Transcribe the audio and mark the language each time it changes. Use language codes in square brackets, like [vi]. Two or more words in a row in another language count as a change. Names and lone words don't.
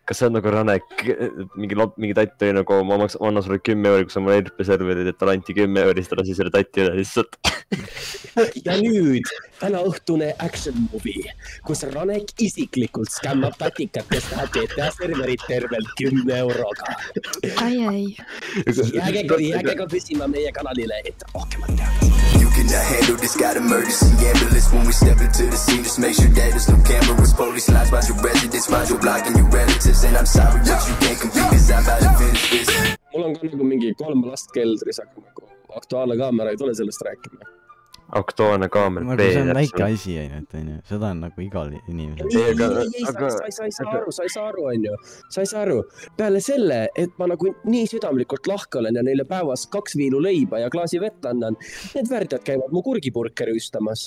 [et] kas see on nagu Ranek, mingi tatt oli nagu, ma annan sulle 10 euri, kui sa mulle RP-serverid, et talle anti 10 euri, siis ta lasi selle tatti üle lihtsalt. Ja nüüd täna õhtune [en] action movie, [et] kus Ranek isiklikult skämmab tatikat, kes tahab GTA serverit tervelt 10 euroga. Ai. Jääge ka püsima meie kanalile, et rohkemat teada. [en] You cannot handle this, got emergency ambulance when we step into the scene. Just make sure that there's no cameras, police lines, find your residence, find your block and your relatives. And I'm sorry, but you can't compete, cause I'm about to finish this. [et] Mul on ka nagu mingi 3 last keldris, aga nagu aktuaalne kaamera ei tule sellest rääkima. Aktuaalne kaamera. See on väike asi, seda on nagu igal inimesel. Sa ei saa aru, on ju. Sa ei saa aru. Peale selle, et ma nagu nii südamlikult lahke olen ja neile päevas 2 viilu leiba ja klaasi vett annan, need värdjad käivad mu kurgipurke rüüstamas.